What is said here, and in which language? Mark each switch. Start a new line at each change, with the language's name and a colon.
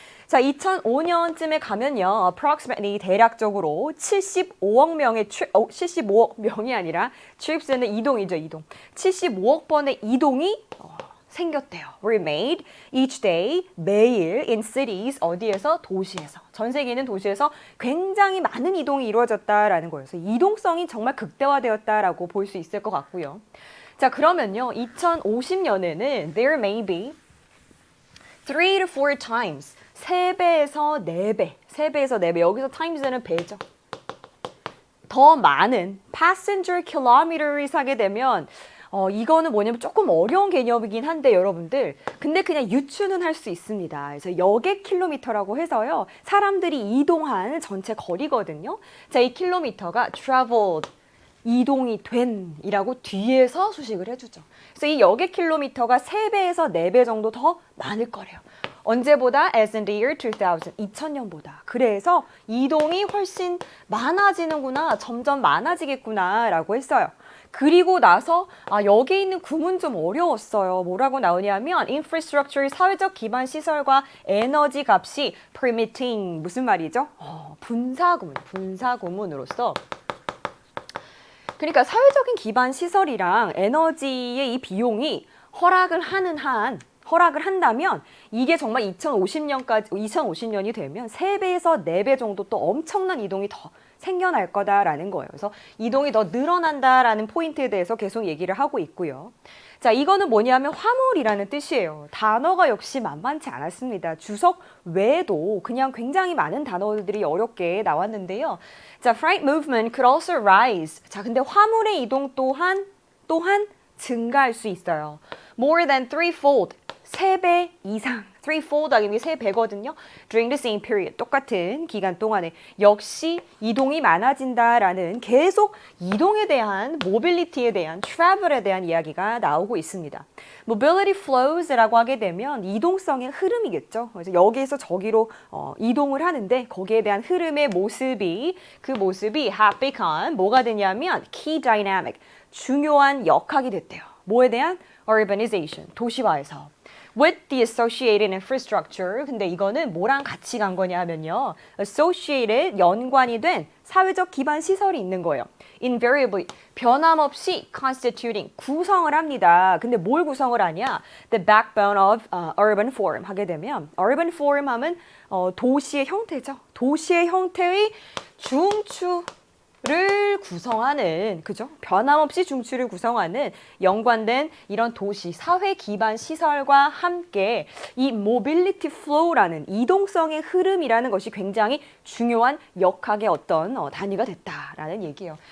Korean: 자, 2005년쯤에 가면요, approximately 대략적으로 75억 명이 아니라 trips는 이동이죠, 이동. 75억 번의 이동이 생겼대요.
English: were made each day,
Korean: 매일
English: in cities,
Korean: 어디에서? 도시에서. 전 세계 있는 도시에서 굉장히 많은 이동이 이루어졌다라는 거예요. 그래서 이동성이 정말 극대화되었다라고 볼 수 있을 것 같고요. 자, 그러면요, 2050년에는
English: there may be 3 to 4 times
Korean: 3배에서 4배, 3배에서 4배, 여기서 times는 배죠. 더 많은
English: passenger kilometers
Korean: 하게 되면 이거는 뭐냐면 조금 어려운 개념이긴 한데 여러분들 근데 그냥 유추는 할 수 있습니다. 그래서 여객 킬로미터라고 해서요. 사람들이 이동한 전체 거리거든요. 자, 이 킬로미터가 traveled, 이동이 된 이라고 뒤에서 수식을 해주죠. 그래서 이 여객 킬로미터가 3배에서 4배 정도 더 많을 거래요. 언제보다?
English: As in the year 2000,
Korean: 2000년보다. 그래서 이동이 훨씬 많아지는구나, 점점 많아지겠구나 라고 했어요. 그리고 나서 여기에 있는 구문 좀 어려웠어요. 뭐라고 나오냐면 infrastructure, 사회적 기반 시설과 에너지 값이 permitting, 무슨 말이죠? 분사구문으로서 그러니까 사회적인 기반 시설이랑 에너지의 이 비용이 허락을 한다면 이게 정말 2050년이 되면 3배에서 4배 정도 또 엄청난 이동이 더 생겨날 거다라는 거예요. 그래서 이동이 더 늘어난다라는 포인트에 대해서 계속 얘기를 하고 있고요. 자, 이거는 뭐냐면 화물이라는 뜻이에요. 단어가 역시 만만치 않았습니다. 주석 외에도 그냥 굉장히 많은 단어들이 어렵게 나왔는데요.
English: 자, freight movement could also rise.
Korean: 자, 근데 화물의 이동 또한 증가할 수 있어요.
English: More than threefold.
Korean: 3배 이상. threefold 하기 위해 3배거든요.
English: During the same period.
Korean: 똑같은 기간 동안에 역시 이동이 많아진다라는 계속 이동에 대한 mobility에 대한 travel에 대한 이야기가 나오고 있습니다.
English: mobility flows
Korean: 라고 하게 되면 이동성의 흐름이겠죠. 그래서 여기에서 저기로 이동을 하는데 거기에 대한 흐름의 모습이
English: have become
Korean: 뭐가 되냐면
English: key dynamic.
Korean: 중요한 역학이 됐대요. 뭐에 대한? urbanization. 도시화에서.
English: with the associated infrastructure.
Korean: 근데 이거는 뭐랑 같이 간 거냐면요. associated, 연관이 된 사회적 기반 시설이 있는 거예요. invariably, 변함없이 constituting, 구성을 합니다. 근데 뭘 구성을 하냐?
English: the backbone of urban form
Korean: 하게 되면
English: urban form
Korean: 하면 도시의 형태죠. 도시의 형태의 중추를 구성하는, 그죠? 변함없이 중추를 구성하는 연관된 이런 도시, 사회 기반 시설과 함께 이
English: mobility flow
Korean: 라는 이동성의 흐름이라는 것이 굉장히 중요한 역학의 어떤 단위가 됐다라는 얘기예요.